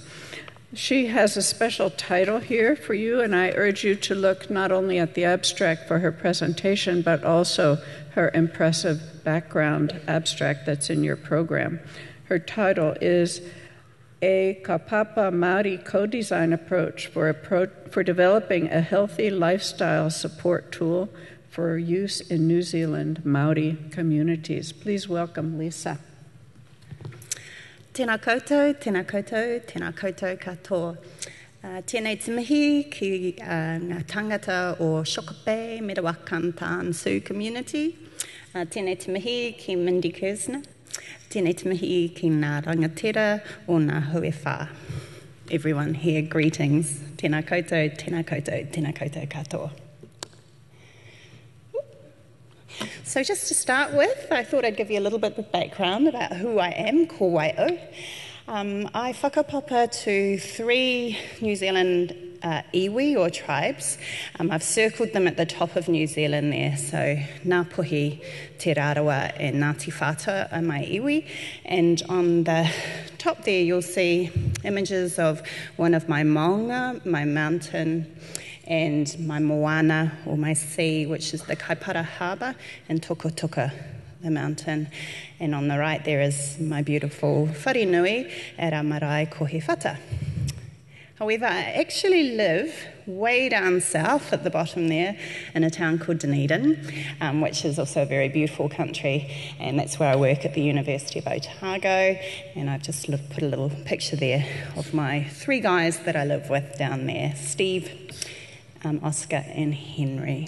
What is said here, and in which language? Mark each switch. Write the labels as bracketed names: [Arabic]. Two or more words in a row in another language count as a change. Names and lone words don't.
[English] She has a special title here for you, and I urge you to look not only at the abstract for her presentation, but also her impressive background abstract that's in your program. Her title is A Whakapapa Māori Co-Design Approach for Developing a Healthy Lifestyle Support Tool for Use in New Zealand Māori Communities. Please welcome Lisa. [Māori] Tēnā koutou, tēnā koutou, tēnā koutou katoa. Tēnei te mihi ki ngā tangata o Shokapē, Metawakan Tān Sioux community. Tēnei te mihi ki Mindy Kersner. Tēnei te mihi ki ngā rangatira o ngā huewha. [English] Everyone here, greetings. [Māori] Tēnā koutou, tēnā koutou, tēnā koutou katoa. [English] So just to start with, I thought I'd give you a little bit of background about who I am, [Māori] ko wai'o. [English] I whakapapa to 3 New Zealand iwi or tribes. I've circled them at the top of New Zealand there, so Ngāpuhi, Te Rarawa and Ngāti Whātua are my iwi, and on the top there you'll see images of one of my maunga, my mountain, and my moana, or my sea, which is the Kaipara Harbour, and Tukutuka, the mountain. And on the right there is my beautiful wharenui at a marae kohewhata. However, I actually live way down south at the bottom there in a town called Dunedin, which is also a very beautiful country, and that's where I work at the University of Otago, and I've just put a little picture there of my 3 guys that I live with down there, Steve, Oscar and Henry.